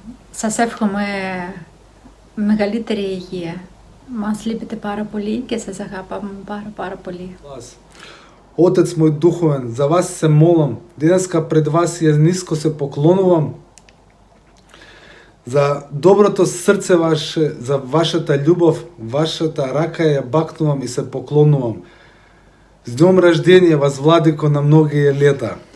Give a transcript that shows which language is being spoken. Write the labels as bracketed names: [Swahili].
[Greek] Σας εύχομαι μεγαλύτερη υγεία. Μας λείπετε πάρα πολύ και σας αγαπάμε πάρα πολύ. [Macedonian] Отец мој духовен, за вас се молам. Денеска пред вас ја ниско се поклонувам за доброто срце ваше, за вашата љубов, вашата рака ја бакнувам и се поклонувам. [Russian] С днем рождения вас, Владико, на многие лета.